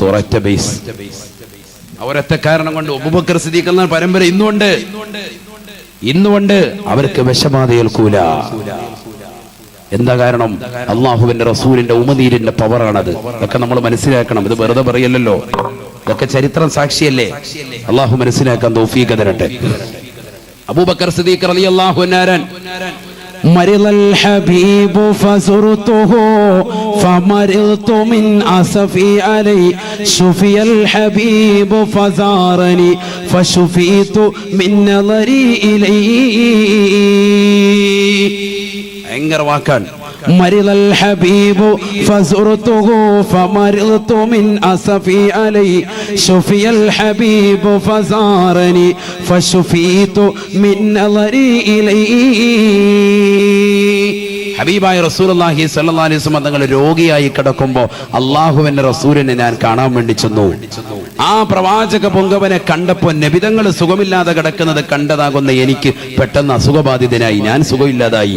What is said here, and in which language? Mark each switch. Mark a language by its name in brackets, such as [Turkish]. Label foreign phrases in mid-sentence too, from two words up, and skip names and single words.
[Malayalam] ഒരൊറ്റ ബേസ്, ഒരൊറ്റ കാരണം കൊണ്ട് അബൂബക്കർ സിദ്ദീഖ് എന്ന പരമ്പര ഇന്നുകൊണ്ട് അവർക്ക് വിഷബാധ ഏൽക്കൂല. എന്താ കാരണം? അള്ളാഹുവിന്റെ റസൂലിന്റെ ഉമിനീരിന്റെ പവറാണത്. ഇതൊക്കെ നമ്മൾ മനസ്സിലാക്കണം. ഇത് വെറുതെ പറയല്ലോ, ഇതൊക്കെ ചരിത്രം സാക്ഷിയല്ലേ. അള്ളാഹു മനസ്സിലാക്കാൻ തൗഫീഖ് തരട്ടെ. അബൂബക്കർ സിദ്ദീഖ് [Arabic] رضي الله عنه مرض الحبيب فزرته فمرضت من أسفي علي شفي الحبيب فزارني فشفيت من نظري إليه. [Malayalam] ഭയങ്കര വാക്കാണ്. [Arabic] مرض الحبيب فزرته فمرضت من أسفي علي شفي الحبيب فزارني فشفيت من نظري إليه. [Malayalam] ഹബീബായ [Arabic] رسول الله صلى الله عليه وسلم [Malayalam] തങ്ങൾ രോഗിയായി കിടക്കുമ്പോൾ അള്ളാഹുവിന്റെ റസൂലിനെ ഞാൻ കാണാൻ വേണ്ടി ചെന്നു. ആ പ്രവാചക പൊങ്കവനെ കണ്ടപ്പോൾ നബിതങ്ങൾ സുഖമില്ലാതെ കിടക്കുന്നത് കണ്ടതാകുന്ന എനിക്ക് പെട്ടെന്ന് അസുഖബാധിതനായി, ഞാൻ സുഖമില്ലാതായി.